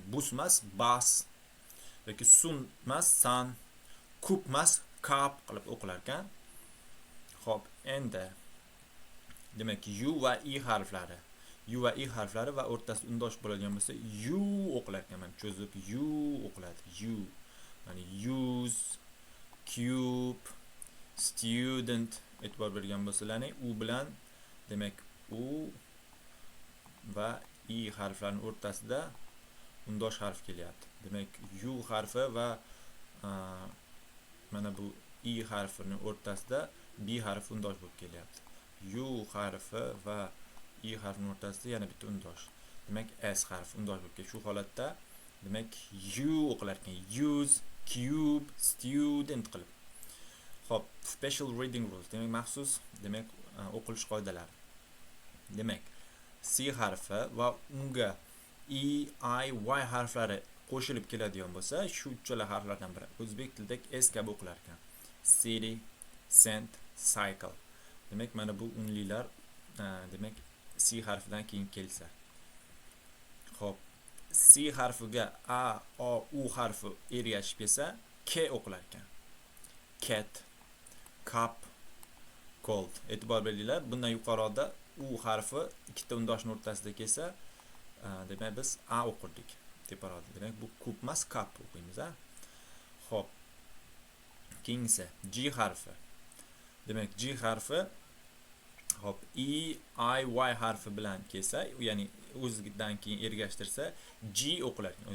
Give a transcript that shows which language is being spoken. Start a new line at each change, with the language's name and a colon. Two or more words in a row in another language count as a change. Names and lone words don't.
Uzbek: Bus emas, bas yoki sun emas, san, kup emas, kap qilib o'qilar ekan. Xo'p, endi demak, u va i harflari. U va i harflari va o'rtasida undosh bo'ladigan bo'lsa, u o'qilar ekan. Mana cho'zib u o'qiladi. U. Ya'ni
English: use, cube, student
Uzbek: e'tibor bergan bo'lsalaring, u bilan demak u va i harflarining o'rtasida undosh harf kelyapti. Demak, u harfi va mana bu i harfining o'rtasida b harfi undosh bo'lib kelyapti. U harfi va i harfining o'rtasida yana bitta undosh. Demak, s harfi undosh bo'lib keladi. Shu holatda demak u o'qilar ekan.
English: Use, cube, student qilib. Xo'p, special reading rules.
Uzbek: Demak, maxsus, demak, o'qilish qoidalari. Demak, c harfi va unga e, i, y harflari qo'shilib keladigan bo'lsa, shu uchala harflardan biri o'zbek tilidagi s kabi o'qilar ekan.
English: City, cent, cycle.
Uzbek: Demak, mana bu unlilar demak c harfidan keyin kelsa. Xo'p, c harfiga a, o, u harfi ergashib kelsa, k o'qilar ekan.
English: Cat, cup, cold.
Uzbek: E'tibor beringlar, bundan yuqorida u harfi ikkita undoshning o'rtasida kelsa, demak biz a o'qirdik. Teparoqda. Demak, bu kup emas, cup o'qiymiz, a? Xo'p. Keyingisi g harfi. Demak, g harfi hop e, i, y harfi bilan kelsa, ya'ni o'zidan keyin ergashtirsa, g o'qilar ekan.